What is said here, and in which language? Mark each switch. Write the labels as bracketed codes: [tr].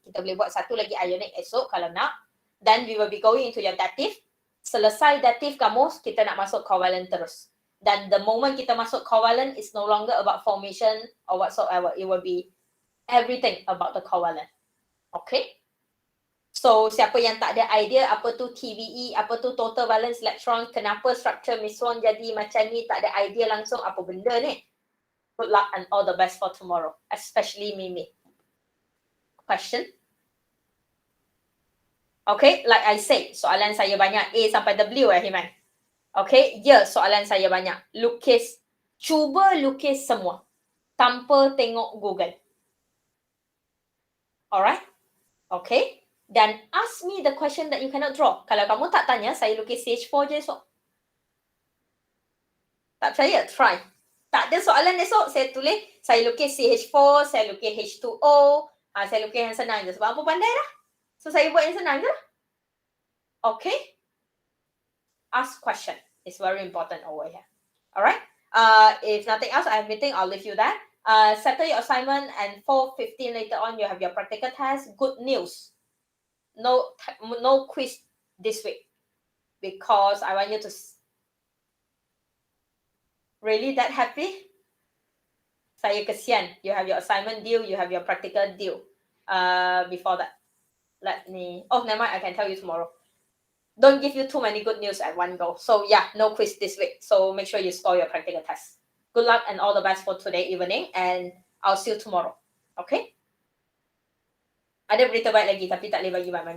[ms] Kita boleh buat satu lagi ionic esok kalau nak. [en] Then we will be going into your dative. [ms] Selesai dative kamu, kita nak masuk covalent terus. [en] Dan the moment [ms] kita masuk [en] covalent, it's no longer about formation or whatsoever. It will be everything about the covalent. [ms] Okay? So, siapa yang tak ada idea apa tu TVE, apa tu total valence electron, kenapa structure meson jadi macam ni, tak ada idea langsung apa benda ni. [en] Good luck and all the best for tomorrow, especially Mimi. Question? [ms] Okay, like I said, soalan saya banyak A sampai W Himan. Okay, ya soalan saya banyak. Cuba lukis semua tanpa tengok Google. [en] Alright? Okay? Dan ask me the question that you cannot draw. [ms] Kalau kamu tak tanya, saya lukis CH4 je esok. Tak percaya? Try. Tak ada soalan esok, saya tulis, saya lukis CH4, saya lukis H2O, saya lukis yang senang je. Sebab apa pandai dah. So, saya buat yang senang je lah. Okay? [en] Ask question. It's very important over here. Alright? If nothing else, I have meeting, I'll leave you there. Settle your assignment and 4:15 later on, you have your practical test. Good news. No quiz this week. Because I want you to... Really that happy? [ms] Saya kesian. [en] You have your assignment due, you have your practical due. Before that. Oh, never mind, I can tell you tomorrow. Don't give you too many good news at one go. So yeah, no quiz this week. So make sure you score your practical test. Good luck and all the best for today evening. And I'll see you tomorrow. [ms] Okay? Ada berita baik lagi tapi tak boleh bagi banyak.